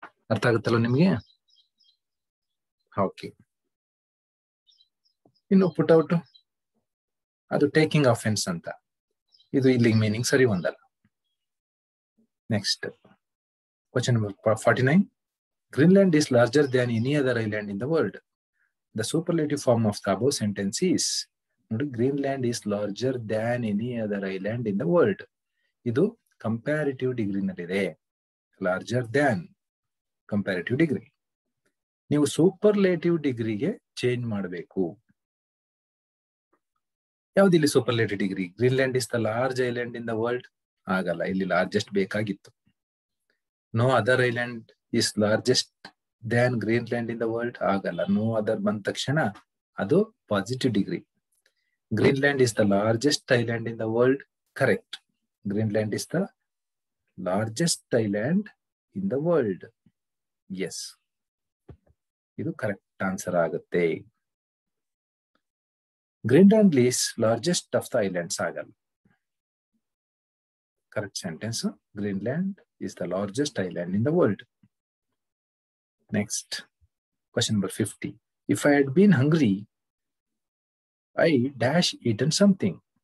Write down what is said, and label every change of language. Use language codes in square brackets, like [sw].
[kn] ಅರ್ಥ ಆಗುತ್ತಲ್ಲ ನಿಮ್ಗೆ? ಓಕೆ. ಇನ್ನು ಪುಟ್ ಔಟ್, ಅದು ಟೇಕಿಂಗ್ ಆಫೆನ್ಸ್ ಅಂತ. ಇದು ಇಲ್ಲಿ ಮೀನಿಂಗ್ ಸರಿ ಹೊಂದಲ್ಲ. Next [en] Question number 49. Greenland is larger than any other island in the world. The superlative form of the above sentence is, [kn] ನೋಡಿ, [en] Greenland is larger than any other island in the world. [kn] ಇದು comparative ಡಿಗ್ರಿನಲ್ಲಿದೆ. [en] Larger than comparative degree. [kn] ನೀವು superlative ಡಿಗ್ರಿಗೆ change ಮಾಡಬೇಕು. ಯಾವ್ದಿಲ್ಲಿ superlative degree? [en] Greenland is the large island in the world [kn] ಆಗಲ್ಲ, ಇಲ್ಲಿ largest ಬೇಕಾಗಿತ್ತು. [en] no other island is largest than Greenland in the world [kn] ಆಗಲ್ಲ. [en] no other [kn] ಬಂದ ತಕ್ಷಣ ಅದು [en] Positive degree. Greenland is the largest island in the world, correct. Greenland is the largest island in the world, yes, [kn] ಇದು correct answer ಆಗುತ್ತೆ. [en] Greenland is largest of the islands [kn] ಆಗಲ್ಲ. [en] Correct sentence, Greenland is the largest island in the world. Next, question number 50. If I had been hungry, I dash eaten something.